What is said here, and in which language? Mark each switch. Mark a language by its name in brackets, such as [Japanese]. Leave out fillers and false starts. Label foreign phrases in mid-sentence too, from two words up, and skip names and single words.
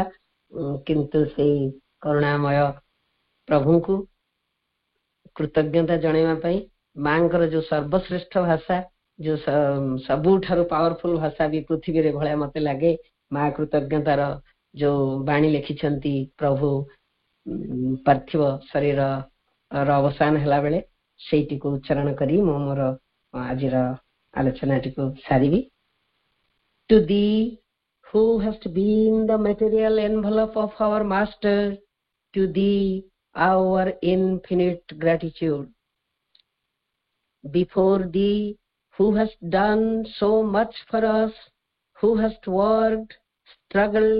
[Odia] କିନ୍ତୁ ସେଇ କରୁଣାମୟ ପ୍ରଭୁଙ୍କୁ କୃତଜ୍ଞତା ଜଣେଇବା ପାଇଁ ମାଙ୍କର ଯୋଉ ସର୍ବଶ୍ରେଷ୍ଠ ଭାଷା, ଯୋଉ ସବୁଠାରୁ ପାୱାରଫୁଲ ଭାଷା ବି ପୃଥିବୀରେ ଭଳିଆ ମତେ ଲାଗେ, ମା କୃତଜ୍ଞତାର ଯୋଉ ବାଣୀ ଲେଖିଛନ୍ତି ପ୍ରଭୁ ପାର୍ଥିବ ଶରୀରର ଅବସାନ ହେଲା ବେଳେ, ସେଇଟିକୁ ଉଚ୍ଚାରଣ କରି ମୁଁ ମୋର ଆଜିର ଆଲୋଚନାଟିକୁ ସାରିବି। [English] To thee who hast been the material envelope of our master, to thee our infinite gratitude. Before thee who hast done so much for us, who hast worked, struggled,